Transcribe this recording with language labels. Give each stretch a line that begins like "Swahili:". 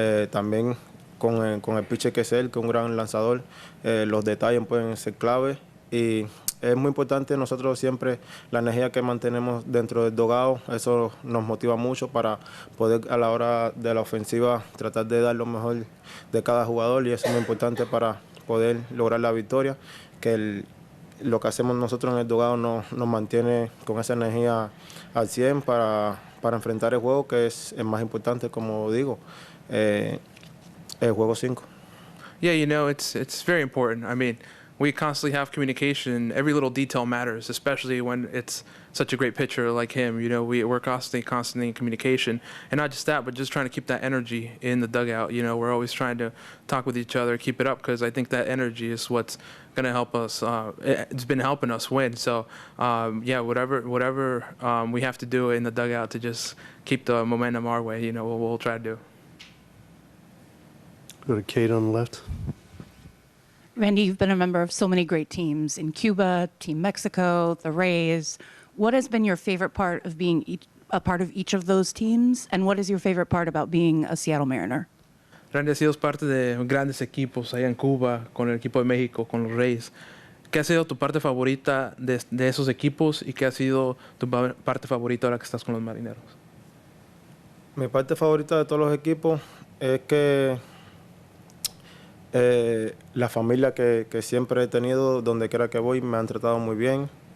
Spanish: También con el pitcher que es él, que es un gran lanzador, los detalles pueden ser clave y es muy importante nosotros siempre la energía que mantenemos dentro del dugout, eso nos motiva mucho para poder a la hora de la ofensiva tratar de dar lo mejor de cada jugador y eso es muy importante para poder lograr la victoria, que lo que hacemos nosotros en el dugout nos mantiene con esa energía al 100 para enfrentar el juego, que es el más importante, como digo, el juego 5.
English: Yeah, it's very important. I mean, we constantly have communication. Every little detail matters, especially when it's such a great pitcher like him. We're constantly in communication, and not just that, but just trying to keep that energy in the dugout. We're always trying to talk with each other, keep it up, because I think that energy is what's going to help us. It's been helping us win. So, whatever we have to do in the dugout to just keep the momentum our way, we'll try to do. Go to Kate on the left. Randy, you've been a member of so many great teams in Cuba, Team Mexico, the Rays. What has been your favorite part of being a part of each of those teams? And what is your favorite part about being a Seattle Mariner?
Spanish: Randy, ha sido parte de grandes equipos allá en Cuba, con el equipo de México, con los Rays. ¿Qué ha sido tu parte favorita de esos equipos y qué ha sido tu parte favorita ahora que estás con los Marineros? Mi parte favorita de todos los equipos es que la familia que siempre he tenido, donde quiera que voy, me han tratado muy bien.